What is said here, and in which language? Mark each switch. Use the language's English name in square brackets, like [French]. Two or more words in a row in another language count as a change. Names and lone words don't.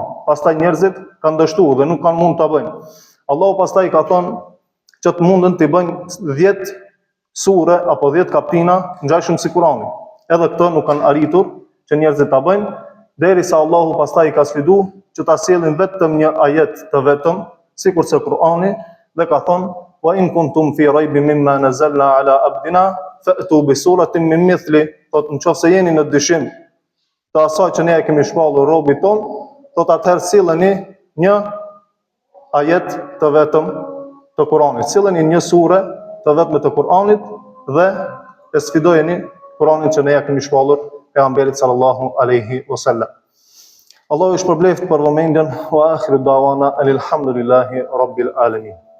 [Albanian] Pastaj njerëzit kanë dështuar dhe nuk kanë mund ta bëjnë. Allahu pastaj ka thonë që të mundën të bëjnë 10 sure apo 10 kaptina ngjashëm si Kur'ani. Edhe këto nuk kanë arritur që njerëzit ta bëjnë, derisa Allahu pastaj ka sfidu që ta sjellin vetëm një ajet të vetëm, sikurse Kur'ani, dhe ka thonë: [Arabic] "وإن كنتم في ريب مما نزلنا على عبدنا فأتوا بسورة من مثله." [Albanian] Thotë, nëse jeni në dyshim të asaj që ne e kemi shpallur robit ton, thotë atëherë silleni një ajet të vetëm të Kur'anit. Silleni një sure të vetme të Kur'anit dhe e sfidojeni Kur'anin që ne ja kemi shpallur pejgamberit [Arabic] صلى الله عليه وسلم. [Albanian] Allahu ju shpërbleft për vëmendjen, [Arabic] وآخر دعوانا الحمد لله رب العالمين.